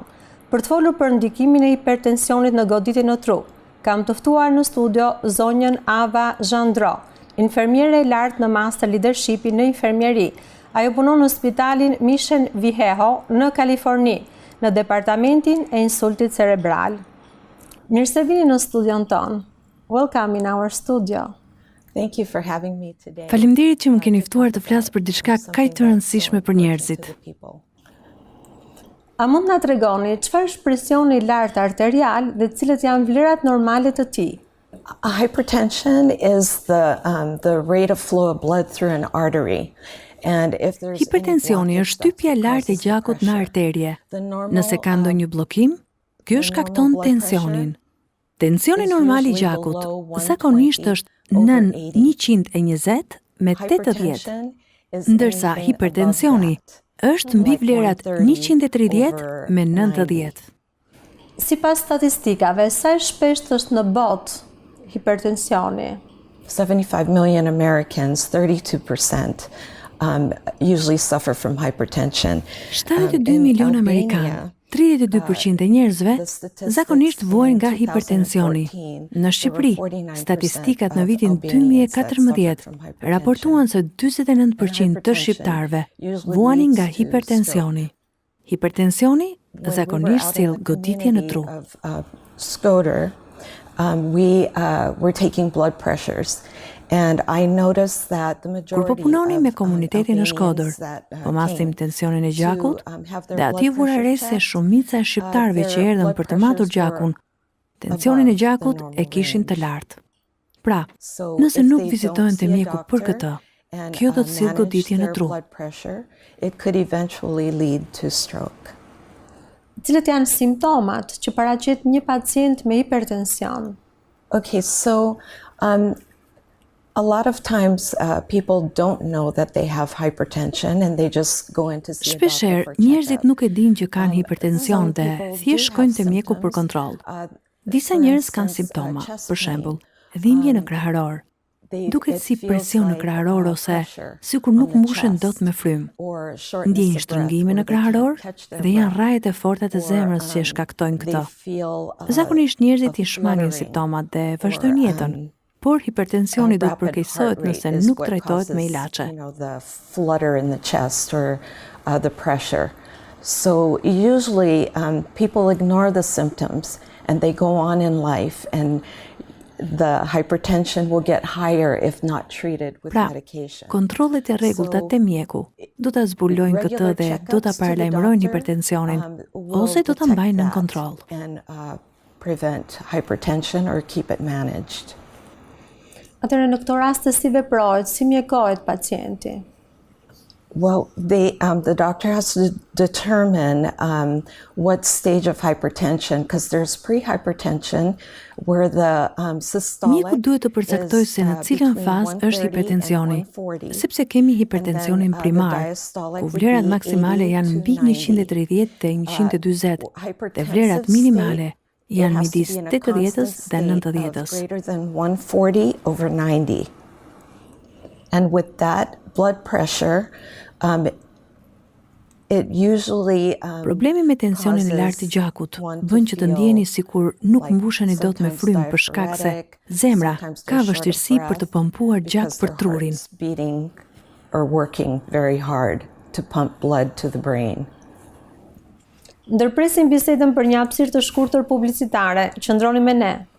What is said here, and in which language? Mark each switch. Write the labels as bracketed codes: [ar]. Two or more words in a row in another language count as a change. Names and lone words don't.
[sq] Për të folur për ndikimin e hipertensionit në goditjen e tru, kam të ftuar në studio zonjën Ava Gendrea Infermiere e lartë në master leadershipi në infermieri. Ajo punon në spitalin Mission Viejo në Kaliforni, në departamentin e insultit cerebral. Mirë se vini në studion ton. [en] Welcome in our studio. Thank you for having me today. [sq] Faleminderit që më keni ftuar të flas për diçka kaq të rëndësishme për njerëzit. A mund na tregoni çfarë është presioni i lartë arterial dhe cilat janë vlerat normale të tij? [en] Hypertension is the rate of flow of blood through an artery. [sq] Hipertensioni është shtypja e lartë e gjakut në arterie. Nëse ka ndonjë bllokim, ky shkakton tensionin. Tensioni normal i gjakut zakonisht është nën 120 me 80, ndërsa hipertensioni është mbi vlerat 130 me 90. Sipas statistikave, sa shpesh është në botë hipertensioni? [en] 75 million Americans, 32%, usually suffer from hypertension. [sq] 72 milion Amerikanë, 32% e njerëzve zakonisht vuajnë nga hipertensioni. Në Shqipëri, statistikat në vitin 2014 raportuan se 49% të shqiptarëve vuanin nga hipertensioni. Hipertensioni zakonisht sjell goditje në tru. [en] We're taking blood pressures. And I noticed that the majority [sq] Kur po punoni me komunitetin në Shkodër, po masim tensionin e gjakut, dhe ati vura re se shumica e shqiptarëve që erdhën për të matur gjakun, tensionin e gjakut e kishin të lartë. Pra, nëse nuk vizitojnë te mjeku për këtë, kjo do të sjellë goditje në tru. [en] It could eventually lead to stroke. [sq] Cilat janë simptomat që paraqet një pacient me hipertension? [en] Okay, so a lot of times people don't know that they have hypertension and they just go in to see a doctor for [sq] Shpeshherë [en] checkup. [sq] njerëzit nuk e dinë që kanë hipertension dhe thjesht shkojnë te mjeku për kontroll. Disa njerëz kanë simptoma, për shembull, dhimbje në krahëror, duket si presion në krahëror ose sikur nuk mbushen dot me frym. Ndjejnë shtrëngime në krahëror dhe janë rrajet e forta të zemrës që shkaktojnë këtë. Zakonisht njerëzit i shmangin simptomat dhe vazhdojnë jetën. Por hipertensioni do të përkeqësohet nëse nuk trajtohet me ilaçe. [en] The flutter in the chest or the pressure. So usually people ignore the symptoms and they go on in life and the hypertension will get higher if not treated with medication. [sq] Kontrollet e rregullta te mjeku do ta zbulojnë këtë dhe do ta paralajmërojnë hipertensionin ose do ta mbajnë në kontroll. [en] And prevent hypertension or keep it managed. [sq] Atëherë në këto raste si veprohet, si mjekohet pacienti? [en] Well, the doctor has to determine what stage of hypertension, because there's pre-hypertension where the systolic [sq] Mjeku duhet të përcaktojë se në cilën fazë është hipertensioni, sepse kemi hipertensionin primar, ku vlerat maksimale janë mbi 130 dhe 140, dhe vlerat minimale janë midis 80-s dhe 90-s. [en] Greater than 140 over 90. And with that blood pressure, it usually [sq] Problemi me tensionin e lartë të gjakut bën që të ndjeni sikur nuk mbusheni dot me frym për shkak se zemra ka vështirësi për të pompuar gjak për trurin. [en] Beating or working very hard to pump blood to the brain. [sq] Ndërpresim bisedën për një hapësirë të shkurtër publicitare. Qëndroni me ne.